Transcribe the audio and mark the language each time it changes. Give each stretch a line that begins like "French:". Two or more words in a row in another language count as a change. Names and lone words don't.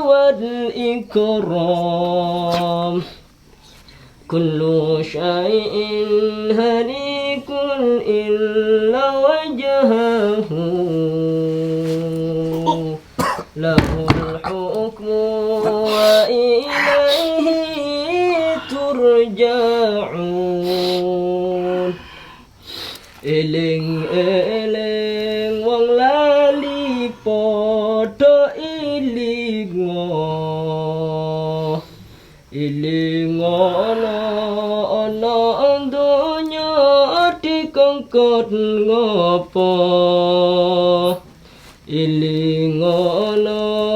Arabic: والإكرام كل شيء هليك إلا وجهه له الحكم وإليه ترجعون
Javanese: Eling eling wong lali padha iling ana donya dikongkon ngopo iling ana